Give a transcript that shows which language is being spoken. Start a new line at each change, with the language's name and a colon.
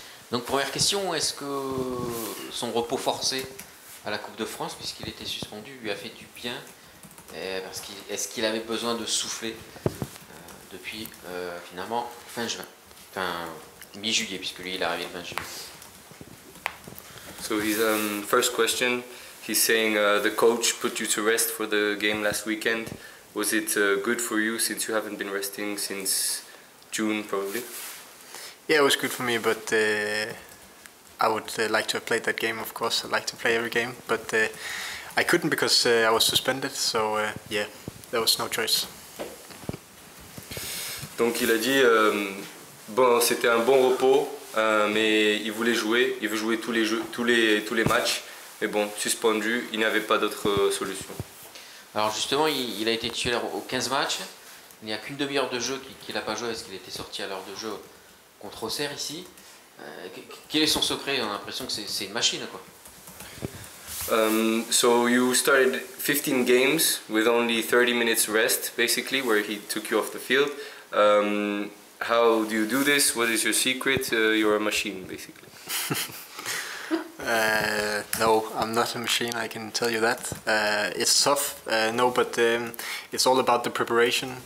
French: Donc première question, est-ce que son repos forcé à la Coupe de France, puisqu'il était suspendu, lui a fait du bien? Est-ce qu'il avait besoin de souffler depuis finalement fin juin, enfin mi-juillet, puisque lui il est arrivé le 20 juillet.
English: So his first question, he's saying the coach put you to rest for the game last weekend. Was it good for you since you haven't been resting since June probably? Yeah, it was good for me, but I would like to have played that game, of course. I like to play every game, but I couldn't because I was suspended, so yeah, there was no choice. Donc il a dit, bon, c'était un bon repos, mais il voulait jouer, il veut jouer tous les matchs, mais bon, suspendu, il n'y avait pas d'autre solution. Alors justement, il a été titulaire aux 15 matchs, il n'y a qu'une demi-heure de jeu qu'il n'a pas joué, parce qu'il était sorti à l'heure de jeu contre Auxerre ici. Quel est son secret? On a l'impression que c'est une machine, quoi. So you started 15 games with only 30 minutes rest, basically, where he took you off the field. How do you do this? What is your secret? You're a machine, basically. No, I'm not a machine, I can tell you that. It's tough, no, but it's all about the preparation.